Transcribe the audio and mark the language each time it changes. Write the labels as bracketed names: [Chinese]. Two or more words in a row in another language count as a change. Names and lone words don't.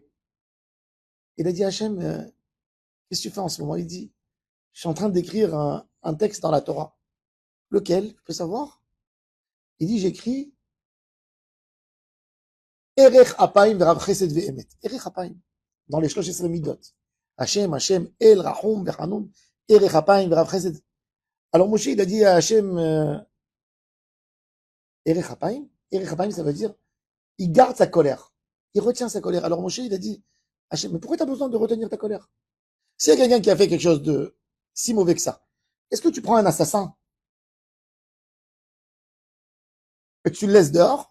[French] Il a dit à Hachem, qu'est-ce que tu fais en ce moment? Il dit, je suis en train d'écrire un texte dans la Torah. Lequel? Je peux savoir? Il dit, j'écris [Hebrew] ארך אפיים ורב חסד ואמת. ארך אפיים. [French] Dans les 13 midot. [Hebrew] השם השם אל רחום וחנון ארך אפיים ורב חסד. [French] Alors Moshe, il a dit à Hachem, [Hebrew] ארך אפיים. ארך אפיים, [French] ça veut dire, il garde sa colère. Il retient sa colère. Alors Moshe, il a dit, Hachem, mais pourquoi tu as besoin de retenir ta colère? S'il y a quelqu'un qui a fait quelque chose de si mauvais que ça, est-ce que tu prends un assassin et tu le laisses dehors?